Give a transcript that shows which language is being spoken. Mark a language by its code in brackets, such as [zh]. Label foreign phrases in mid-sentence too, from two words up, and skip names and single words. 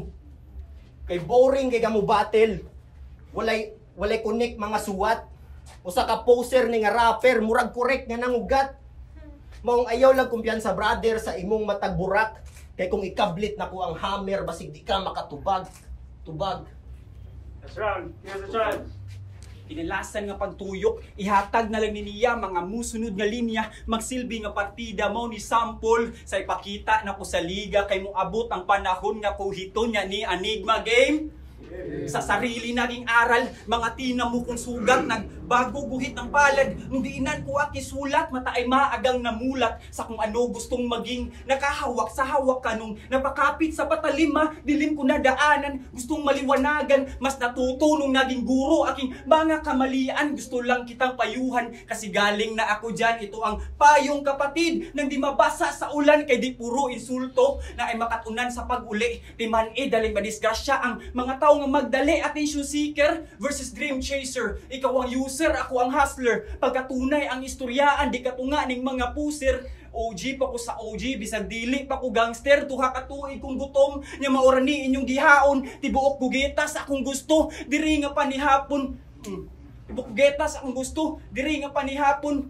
[ceb] Kay boring kay kamo battle, walay connect mga suwat, usa ka poser ni nga rapper, murag correct nga nangugat. Maong ayaw lang kumpiyansa brother sa imong matag burak. Kay kung ikablit na ko ang hammer, basig di ka makatubag. Tubag. [en] That's right. Here's a chance. [ceb] Inalasan nga pagtuyok, ihatag na lang ni niya mga musunod nga linya, magsilbi nga partida mo ni sample sa ipakita na ko sa liga kay mo abot ang panahon nga kuhiton niya ni Enigma Game. [tl] Sa sarili naging aral, mga tinamo kong sugat, nagbago guhit ng palad, nung diinan ko aki sulat, mata ay maagang namulat sa kung ano gustong maging, nakahawak sa hawak ka nung napakapit sa patalima, dilim ko na daanan, gustong maliwanagan, mas natuto nung naging guro, aking mga kamalian, gusto lang kitang payuhan, kasi galing na ako dyan, ito ang payong kapatid, nang di mabasa sa ulan, [ceb] kay di puro insulto, na ay makatunan sa pag-uli, di man daling madisgrasya ang mga tao nga magdali, [en] attention seeker versus dream chaser. [ceb] Ikaw ang user, ako ang hustler. Pagkatunay ang istoryaan, di katunga ning mga puser. OG pa ko sa OG, bisag dili pa ko gangster. Tuha ka tuig kung gutom, nya maorani inyong gihaon. Tibuok gugetas akong gusto, diri nga panihapon. Tibuok gugetas akong gusto, diri nga panihapon.